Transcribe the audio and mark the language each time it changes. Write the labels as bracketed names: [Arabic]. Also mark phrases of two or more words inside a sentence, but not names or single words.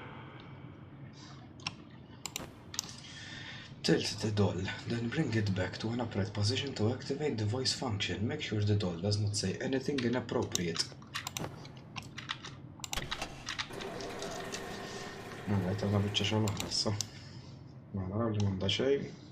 [English] Tilt the doll, then bring it back to an upright position to activate the voice function. Make sure the doll does not say anything inappropriate. Alright, [Maltese] għana bieċa xogħol oħra issa. Ma naraw li m'għandha xejn.